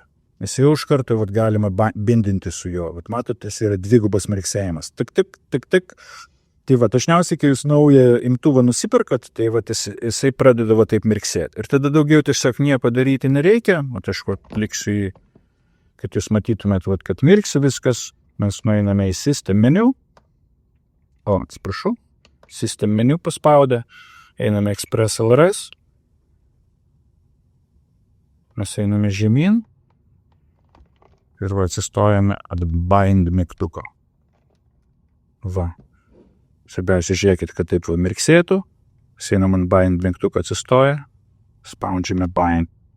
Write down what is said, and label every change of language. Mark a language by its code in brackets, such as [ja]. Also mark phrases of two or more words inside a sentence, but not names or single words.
[lt] Jis jau iš karto galima bindinti su juo. Matote, jis yra dvigubas mirksėjimas. Tik. Tai dažniausiai, kai jūs naują imtuvą nusipirkat, tai jisai pradeda taip mirksėti. Ir tada daugiau tiesiog nieko daryti nereikia. Aš liksiu į, kad jūs matytumėt, kad mirksi viskas. Mes nueiname į [en] System menu. [lt] Atsiprašau. [en] System menu [lt] paspaudę, einame Express LRS, mes einame žemyn ir atsistojame ant bind mygtuko. Svarbiausia, žiūrėkit, kad taip mirksėtų, einam ant bind mygtuko, atsistoja, spaudžiame bind.